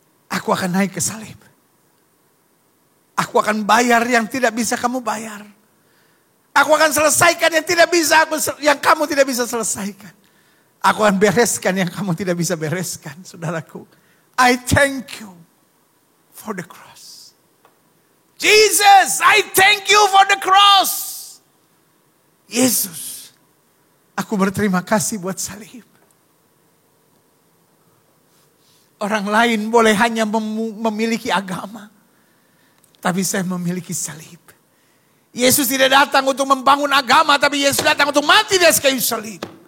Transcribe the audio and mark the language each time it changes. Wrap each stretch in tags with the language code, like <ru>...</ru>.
<id>Aku akan naik ke salib. Aku akan bayar yang tidak bisa kamu bayar. Aku akan selesaikan yang kamu tidak bisa selesaikan. Aku akan bereskan yang kamu tidak bisa bereskan, saudaraku.</id> <en>I thank you for the cross. Jesus, I thank you for the cross.</en> <id>Yesus, aku berterima kasih buat salib. Orang lain boleh hanya memiliki agama. Tapi saya memiliki salib. Yesus tidak datang untuk membangun agama, tapi Yesus datang untuk mati di atas kayu salib.</id>